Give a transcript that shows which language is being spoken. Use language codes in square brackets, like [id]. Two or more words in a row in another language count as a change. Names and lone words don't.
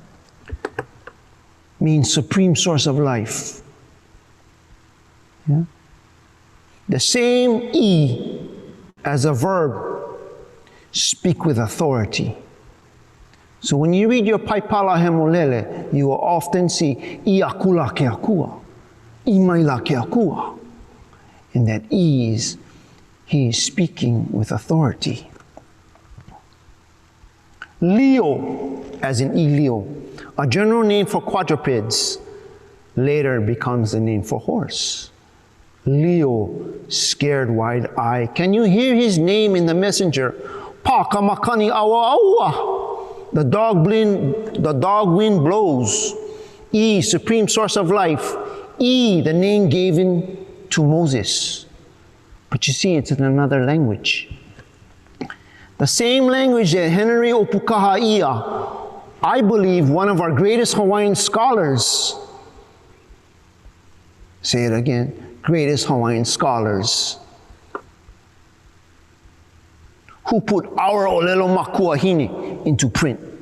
[en] Means supreme source of life. Yeah? The same I as a verb, speak with authority. So when you read your Paipala Hemolele, you will often see [haw] I akula ke akua, I maila ke akua. [en] And that I is, he is speaking with authority. Leo, as in Ilio, a general name for quadrupeds, later becomes the name for horse. Leo, scared wide-eyed. Can you hear his name in the messenger? [haw] Pakamakani awa awa. [en] The dog wind blows. E, supreme source of life. E, the name given to Moses. But you see, it's in another language. The same language that Henry Opukaha'ia, I believe one of our greatest Hawaiian scholars, say it again, greatest Hawaiian scholars, who put our [haw] Olelo Makuahine [en] into print.